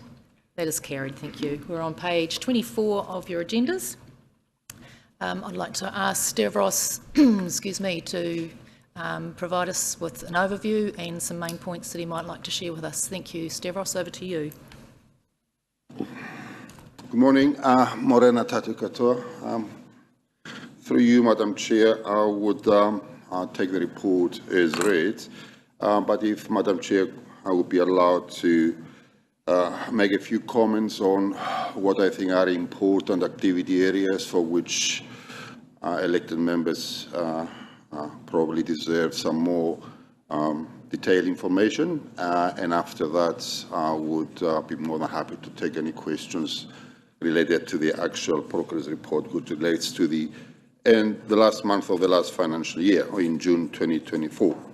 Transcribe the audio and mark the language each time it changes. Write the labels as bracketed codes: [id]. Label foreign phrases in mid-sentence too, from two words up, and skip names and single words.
[en] That is carried, thank you. We're on page 24 of your agendas. I'd like to ask Stavros, excuse me, to provide us with an overview and some main points that he might like to share with us. Thank you. Stavros, over to you. Good morning. [mi] Morena tatu katoa. [en] Through you, Madam Chair, I would take the report as read, but if Madam Chair, I would be allowed to make a few comments on what I think are important activity areas for which elected members probably deserve some more detailed information, and after that I would be more than happy to take any questions related to the actual progress report which relates to the last month of the last financial year, or in June 2024.